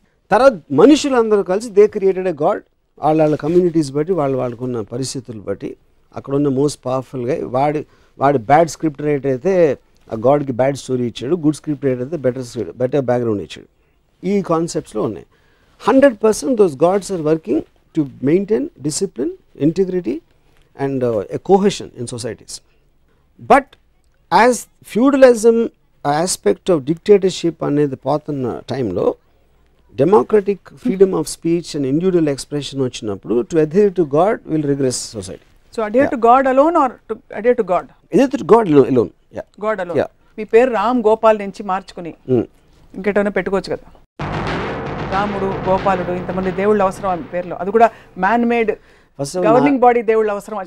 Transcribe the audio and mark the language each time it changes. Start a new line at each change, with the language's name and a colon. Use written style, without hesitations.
Telugu: తర్వాత మనుషులందరూ కలిసి
English: They created a God.
Telugu: వాళ్ళ కమ్యూనిటీస్ బట్టి వాళ్ళకున్న పరిస్థితులు బట్టి అక్కడున్న మోస్ట్ పవర్ఫుల్గా వాడి బ్యాడ్ స్క్రిప్ట్ రైటర్ అయితే ఆ గాడ్కి బ్యాడ్ స్టోరీ ఇచ్చాడు, గుడ్ స్క్రిప్ట్ రైటర్ అయితే బెటర్ బ్యాక్గ్రౌండ్ ఇచ్చాడు. ఈ కాన్సెప్ట్స్లో ఉన్నాయి.
English: 100% those gods are working to maintain discipline, integrity and a cohesion in societies. But as feudalism aspect of dictatorship
Telugu: అనేది పోతున్న టైంలో
English: democratic freedom of speech and individual expression వచ్చినప్పుడు to adhere to God will regress society. So adhere to God alone or adhere to God? God alone. God alone.
Telugu: మీ పేరు రామ్ గోపాల్ నుంచి మార్చుకుని ఇంకెటైనా పెట్టుకోవచ్చు కదా, రాముడు గోపాలుడు ఇంతమంది దేవుళ్ళు అవసరం ఆ పేర్లో, అది కూడా మ్యాన్ మేడ్ గవర్నింగ్ బాడీ దేవుళ్ళు అవసరం?